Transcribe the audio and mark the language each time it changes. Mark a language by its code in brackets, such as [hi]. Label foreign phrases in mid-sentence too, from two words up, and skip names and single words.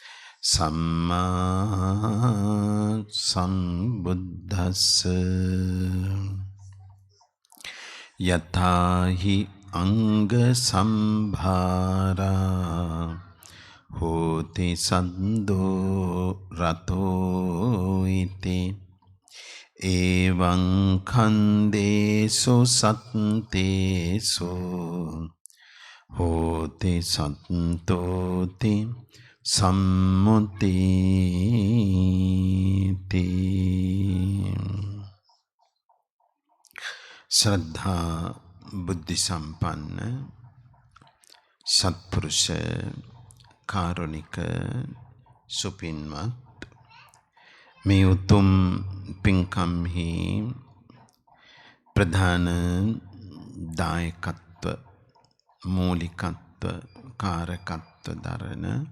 [pi] සම්මා සම්බුද්දස්ස යතාහි අංග සම්භාරා හෝති සද්දෝ රතෝ ඉති එවං ඛන්දේසු සත්තේසු හෝති සත්තෝති [si] සම්මුතිති ශ්‍රද්ධා බුද්ධි සම්පන්න සත්පුරුෂ කාරුණික සුපින්වත් මේ උතුම් පින්කම්හි ප්‍රධාන දායකත්ව මූලිකත්ව කාරකත්ව දරන